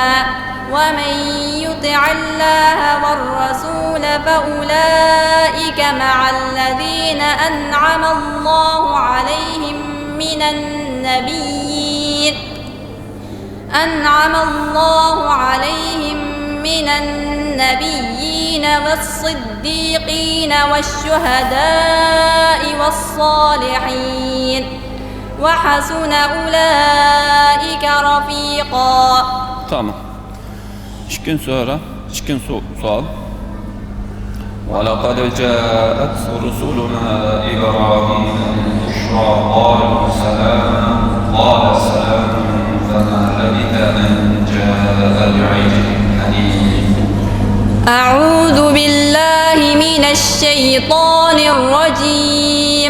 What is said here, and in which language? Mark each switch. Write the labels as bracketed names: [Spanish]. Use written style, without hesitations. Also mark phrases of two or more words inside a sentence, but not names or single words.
[Arabic] ومن يطع الله والرسول فأولئك مع الذين أنعم الله عليهم من النبيين والصديقين والشهداء والصالحين وحسن أولئك رفيقا. [Azerbaijani] Tamam. İkinci sual. [Arabic] وَلَقَدْ جَاءَتْ رُسُلُنَا إِبْرَاهِيمَ بِالْبُشْرَى قَالُوا سَلَامًا قَالَ سَلَامٌ فَمَا لَبِثَ أَنْ جَاءَ بِعِجْلٍ حَنِيذٍ. أعوذ بالله من الشيطان الرجيم.